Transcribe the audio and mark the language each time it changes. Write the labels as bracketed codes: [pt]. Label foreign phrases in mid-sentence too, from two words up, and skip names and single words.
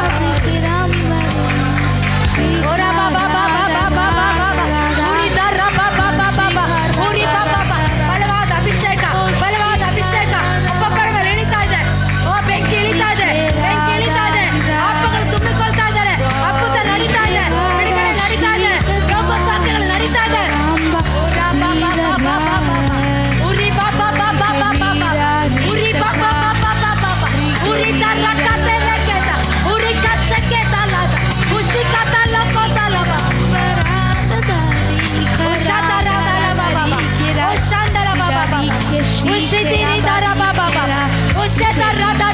[kn] ಓರ ಬಾಬಾ ಬಾಬಾ ಬಾಬಾ ಬಾಬಾ ಉರಿ ದರ ಬಾಬಾ ಬಾಬಾ ಉರಿ ಬಾಬಾ ಬಲವಾದ ಅಭಿಷೇಕ ಒಬ್ಬೊಬ್ಬರ ಮೇಲೆ ಇಳಿತಾ ಇದೆ. ಓ ಬೆಂಕಿ ಇಳಿತಾ ಇದೆ, ಬೆಂಕಿ ಇಳಿತಾ ಇದೆ, ಆತ್ಮಗಳು ತುಂಬಿಕೊಳ್ತಾ ಇದ್ದಾರೆ, ಅದ್ಭುತ ನಡೀತಾ ಇದೆ, ಬಿಡುಗಡೆ ನಡೀತಾ ಇದೆ, ರೋಗ ಸಾಧ್ಯಗಳು ನಡೀತಾ ಇದೆ. ಉರಿ ಬಾಬಾ ಬಾಬಾ ಬಾಬಾ ಉರಿ ಬಾಬಾ ಬಾಬಾ ಬಾಬಾ ಉರಿ ದರ ಕತೆ ರೆಕೆತ ಉರಿ ಕಷ್ಟಕ್ಕೆ ತಲಾದ ಖುಷಿ ಕತಲ ಕೋತಲ ಶಾದರಾದಲ ಬಾಬಾ ಶಾಂದಲ ಬಾಬಾ ಖುಷಿ ತಿರಿ ದರ ಬಾಬಾ ಖುಷಿ ದರ ದರ